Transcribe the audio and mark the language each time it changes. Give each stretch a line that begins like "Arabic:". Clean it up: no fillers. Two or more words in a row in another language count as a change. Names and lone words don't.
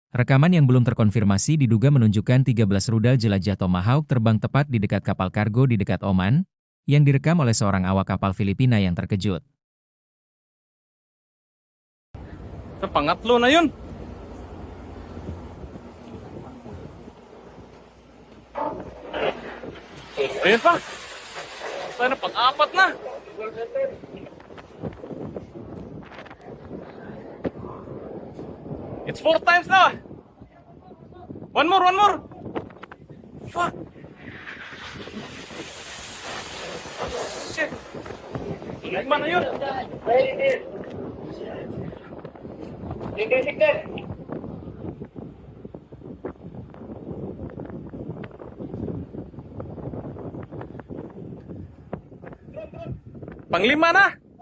Indonesian: Rekaman yang belum terkonfirmasi diduga menunjukkan 13 rudal jelajah Tomahawk terbang tepat di dekat kapal kargo di dekat Oman, yang direkam oleh seorang awak kapal Filipina yang terkejut.
Filipino: Sa pangatlo na yun. Ayun pa. Sana pang-apat na.
English: It's 4 times na. One more, one more. Fuck. Shit.
Filipino: Lima na yun. Sige. Panglima na.